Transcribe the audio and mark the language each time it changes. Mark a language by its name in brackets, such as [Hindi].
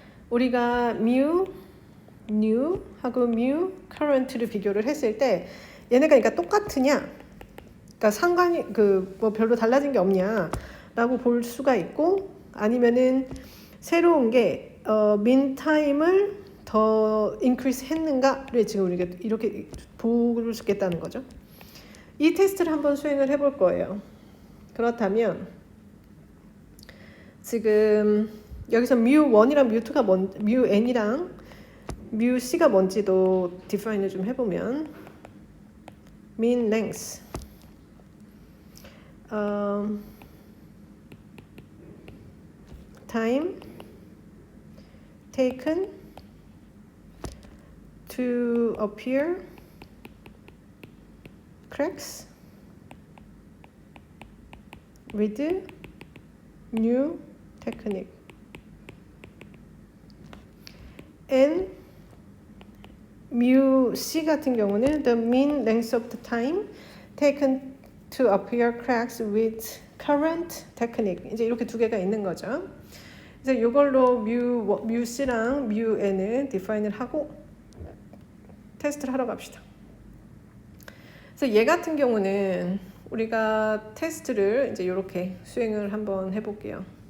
[Korean] 우리가 mu new 하고 mu current를 비교를 했을 때 얘네가 그러니까 똑같으냐 그러니까 상관이 뭐 별로 달라진 게 없냐라고 볼 수가 있고 아니면은 새로운 게 mean time을 더 increase 했는가를 지금 우리가 이렇게 볼 수 있겠다는 거죠. 이 테스트를 한번 수행을 해볼 거예요. 그렇다면 지금 여기서 mu1이랑 mu2가 mu-n이랑 mu-c가 뭔지도 디파인을 좀 해보면 [English] mean length time taken to appear cracks with new technique. and mu c [Korean] 같은 경우는 [English] the mean length of the time taken to appear cracks with current technique. [Korean] 이제 이렇게 두 개가 있는 거죠. 그래서 이걸로 mu c랑 mu n을 define을 하고 테스트를 하러 갑시다. 그래서 얘 같은 경우는 우리가 테스트를 이제 이렇게 수행을 한번 해볼게요.